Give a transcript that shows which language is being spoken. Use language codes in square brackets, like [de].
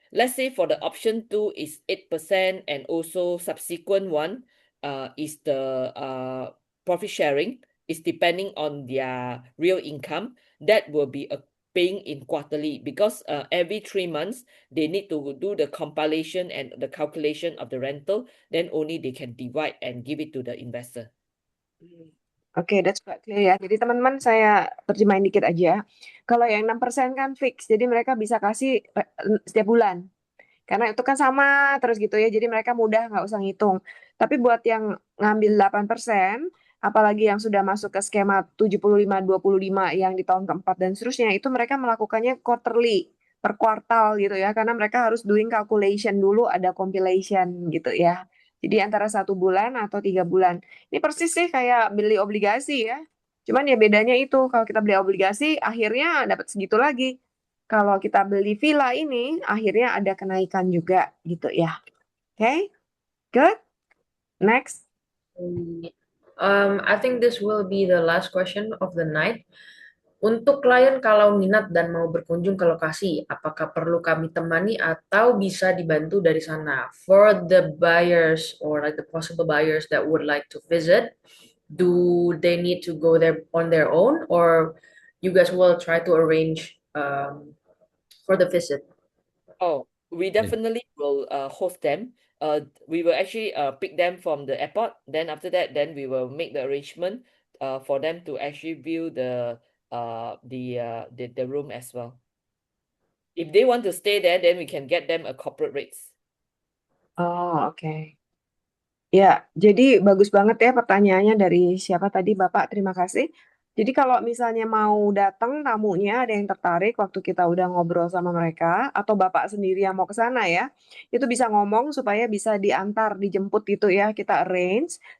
[en] Let's say for the option 2 is 8% and also subsequent one is the profit sharing is depending on their real income. That will be paying in quarterly because every 3 months they need to do the compilation and the calculation of the rental. Then only they can divide and give it to the investor. Oke, that's quite clear ya. [id] Jadi teman-teman saya terjemahin dikit aja. Kalau yang 6% kan fix, jadi mereka bisa kasih setiap bulan. Karena itu kan sama terus gitu ya, jadi mereka mudah nggak usah ngitung. Tapi buat yang ngambil 8%, apalagi yang sudah masuk ke skema 75-25 yang di tahun keempat dan seterusnya, itu mereka melakukannya quarterly, per kuartal gitu ya, karena mereka harus [en] doing calculation [id] dulu, ada compilation gitu ya. Jadi antara 1 bulan atau 3 bulan. Ini persis sih kayak beli obligasi ya. Cuman ya bedanya itu, kalau kita beli obligasi, akhirnya dapat segitu lagi. Kalau kita beli villa ini, akhirnya ada kenaikan juga gitu ya. [en] Okay, good. Next. I think this will be the last question of the night. [id] Untuk klien kalau minat dan mau berkunjung ke lokasi, apakah perlu kami temani atau bisa dibantu dari sana? [en] For the buyers or like the possible buyers that would like to visit, do they need to go there on their own or you guys will try to arrange for the visit? Oh, we definitely will host them. We will actually pick them from the airport. Then after that, then we will make the arrangement for them to actually view the the room as well. If they want to stay there, then we can get them a corporate rates. [id] Oh, oke. Ya, jadi bagus banget ya pertanyaannya dari siapa tadi, Bapak. Terima kasih. Jadi kalau misalnya mau datang tamunya, ada yang tertarik waktu kita udah ngobrol sama mereka, atau Bapak sendiri yang mau ke sana ya, itu bisa ngomong supaya bisa diantar, dijemput gitu ya, kita arrange.